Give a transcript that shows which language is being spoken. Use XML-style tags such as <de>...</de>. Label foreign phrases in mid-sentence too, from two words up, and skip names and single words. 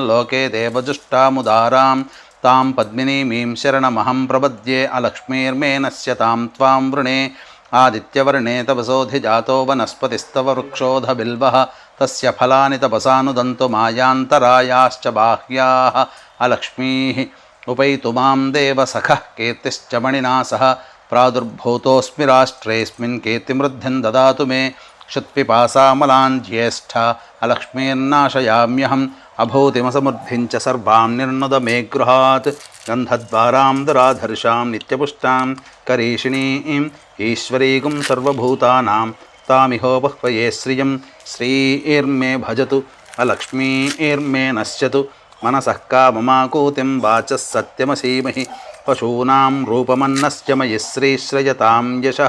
<sa>లోకే దేవజుష్టాముదారాం తాం పద్మినీమీం శరణమహం ప్రపద్యే అలక్ష్మీర్మేనస్యతాం త్వాం వృణే ఆదిత్యవర్ణే తపసోధిజాతో వనస్పతిస్తవ వృక్షోధ బిల్వః తస్య ఫలాని తపసానుదంతు మాయాంతరాయాశ్చ బాహ్యాః అలక్ష్మీః ఉపైతు మాం దేవ సఖః కీర్తిశ్చ మణినా సహ ప్రాదుర్భూతోస్మి రాష్ట్రేస్మిన్ కీర్తిమృద్ధిం దదాతు మే क्षुत्पिपासामलान् ज्येष्ठ अलक्ष्मीर्नाशयाम्यहम् अभूतिमसमृद्धिं च सर्वां निर्नुद मे गृहात् गन्धद्वारां दुराधर्षां नित्यपुष्टां करीषिणीं ईश्वरीगुं सर्वभूतानां तामिहोपह्वये श्रियं श्रीर्मे भजतु अलक्ष्मीर्मे नश्यतु मनसः काममाकूतिं वाचः सत्यमसीमहि पशूनां रूपमन्नस्य मयि श्रीश्रयतां यशः</sa>